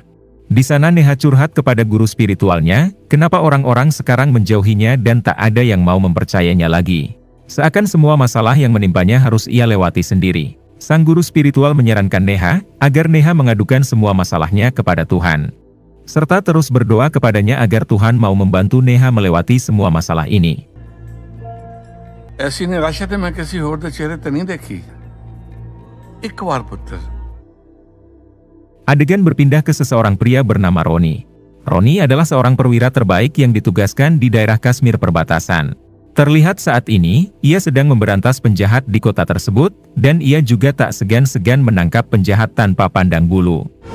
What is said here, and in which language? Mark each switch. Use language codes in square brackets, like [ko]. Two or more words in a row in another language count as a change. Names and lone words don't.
[id] Di sana Neha curhat kepada guru spiritualnya, kenapa orang-orang sekarang menjauhinya dan tak ada yang mau mempercayainya lagi. Seakan semua masalah yang menimpanya harus ia lewati sendiri. Sang guru spiritual menyarankan Neha, agar Neha mengadukan semua masalahnya kepada Tuhan. Serta terus berdoa kepadanya agar Tuhan mau membantu Neha melewati semua masalah ini. [hi] ऐसी निराशा मैं किसी और के चेहरे ते नहीं देखी। एक बार पुत्र। [id] Adegan berpindah ke seseorang pria bernama Roni. Roni adalah seorang perwira terbaik yang ditugaskan di daerah Kashmir perbatasan. Terlihat saat ini, ia sedang memberantas penjahat di kota tersebut, dan ia juga tak segan-segan menangkap penjahat tanpa pandang bulu.